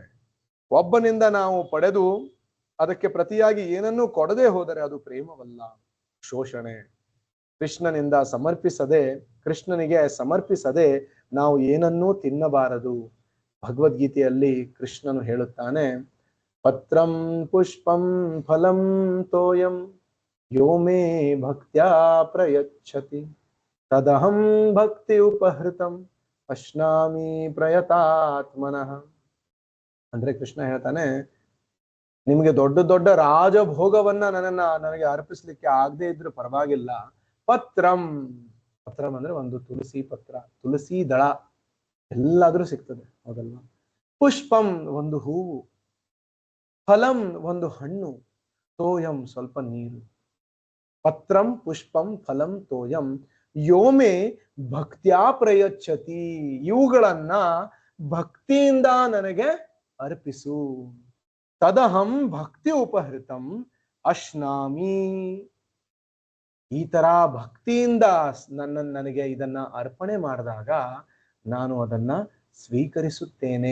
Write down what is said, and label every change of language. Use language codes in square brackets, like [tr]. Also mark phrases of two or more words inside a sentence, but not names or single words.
[kn] ಒಬ್ಬನಿಂದ ನಾವು ಪಡೆದು ಅದಕ್ಕೆ ಪ್ರತಿಯಾಗಿ ಏನನ್ನೂ ಕೊಡದೆ ಹೋದರೆ ಅದು ಪ್ರೇಮವಲ್ಲ, ಶೋಷಣೆ. ಕೃಷ್ಣನಿಗೆ ಸಮರ್ಪಿಸದೆ ನಾವು ಏನನ್ನೂ ತಿನ್ನಬಾರದು. ಭಗವದ್ಗೀತೆಯಲ್ಲಿ ಕೃಷ್ಣನು ಹೇಳುತ್ತಾನೆ, [sa] ಪತ್ರಂ ಪುಷ್ಪಂ ಫಲಂ ತೋಯಂ ಯೋ ಮೇ ಭಕ್ತ್ಯಾ ಪ್ರಯಚ್ಛತಿ ತದಹಂ ಭಕ್ತಿ ಉಪಹೃತಂ ಅಶ್ನಾಮಿ ಪ್ರಯತಾತ್ಮನಃ. [kn] ಅಂದ್ರೆ ಕೃಷ್ಣ ಹೇಳ್ತಾನೆ, ನಿಮ್ಗೆ ದೊಡ್ಡ ದೊಡ್ಡ ರಾಜಭೋಗವನ್ನ ನನಗೆ ಅರ್ಪಿಸ್ಲಿಕ್ಕೆ ಆಗದೆ ಇದ್ರೂ ಪರವಾಗಿಲ್ಲ. ಪತ್ರಂ ಅಂದ್ರೆ ಒಂದು ತುಳಸಿ ಪತ್ರ, ತುಳಸಿ ದಳ ಎಲ್ಲಾದ್ರೂ ಸಿಗ್ತದೆ, ಹೌದಲ್ವಾ? ಪುಷ್ಪಂ ಒಂದು ಹೂವು, ಫಲಂ ಒಂದು ಹಣ್ಣು, ತೋಯಂ ಸ್ವಲ್ಪ ನೀರು. [sa] ಪತ್ರಂ ಪುಷ್ಪಂ ಫಲಂ ತೋಯಂ ಯೋಮೆ ಭಕ್ತ್ಯಾ ಪ್ರಯಚ್ಛತಿ. [kn] ಇವುಗಳನ್ನ ಭಕ್ತಿಯಿಂದ ನನಗೆ ಅರ್ಪಿಸು. [sa] ತದಹಂ ಭಕ್ತಿ ಉಪಹೃತಂ ಅಶ್ನಾಮಿ. [kn] ಈ ತರ ಭಕ್ತಿಯಿಂದ ನನಗೆ ಇದನ್ನ ಅರ್ಪಣೆ ಮಾಡಿದಾಗ ನಾನು ಅದನ್ನ ಸ್ವೀಕರಿಸುತ್ತೇನೆ.